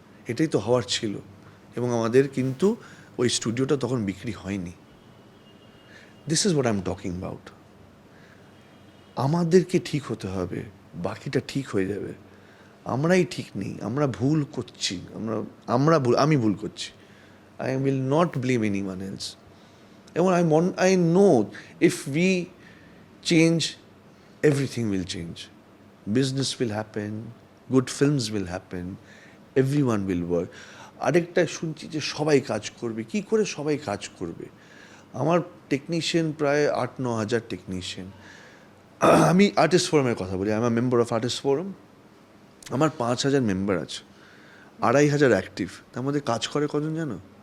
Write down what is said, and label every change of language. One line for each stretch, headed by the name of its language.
Bangla: এটাই তো হওয়ার ছিল, এবং আমাদের কিন্তু ওই স্টুডিওটা তখন বিক্রি হয়নি।
English: This is what I am talking about.
Bangla: আমাদেরকে ঠিক হতে হবে, বাকিটা ঠিক হয়ে যাবে। আমরাই ঠিক নেই, আমরা ভুল করছি, আমি ভুল করছি।
English: I will not blame anyone else. And I know if we change, everything will change. Business will happen, good films will happen, everyone will work.
Bangla: আরেকটা শুনছি যে সবাই কাজ করবে, কি করে সবাই কাজ করবে? আমার টেকনিশিয়ান প্রায় 8-9 হাজার টেকনিশিয়ান। আমি আর্টিস্ট ফোরামের কথা বলি,
English: I am a member of artist forum.
Bangla: আমার 5,000 মেম্বার আছে, 2,500 অ্যাক্টিভ, তার মধ্যে কাজ করে কজন জানো?